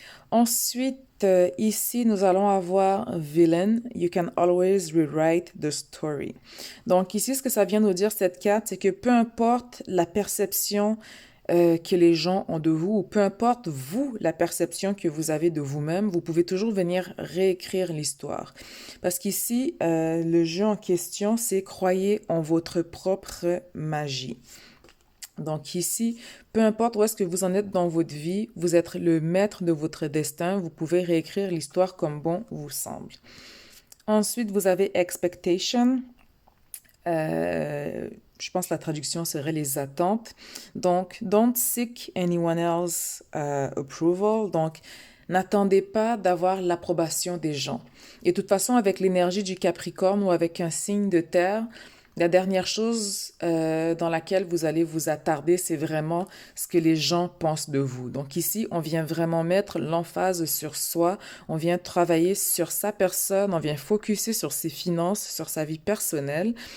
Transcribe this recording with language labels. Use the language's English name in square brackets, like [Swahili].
[French] Ensuite, ici, nous allons avoir villain. [English] You can always rewrite the story. [French] Donc ici, ce que ça vient nous dire, cette carte, c'est que peu importe la perception que les gens ont de vous, ou peu importe vous, la perception que vous avez de vous-même, vous pouvez toujours venir réécrire l'histoire. Parce qu'ici, le jeu en question, c'est croyez en votre propre magie. Donc ici, peu importe où est-ce que vous en êtes dans votre vie, vous êtes le maître de votre destin, vous pouvez réécrire l'histoire comme bon vous semble. Ensuite, vous avez expectation. Je pense que la traduction serait les attentes. Donc, [English] don't seek anyone else approval. [French] Donc, n'attendez pas d'avoir l'approbation des gens. Et de toute façon, avec l'énergie du Capricorne ou avec un signe de terre, la dernière chose dans laquelle vous allez vous attarder, c'est vraiment ce que les gens pensent de vous. Donc ici, on vient vraiment mettre l'emphase sur soi, on vient travailler sur sa personne, on vient focuser sur ses finances, sur sa vie personnelle.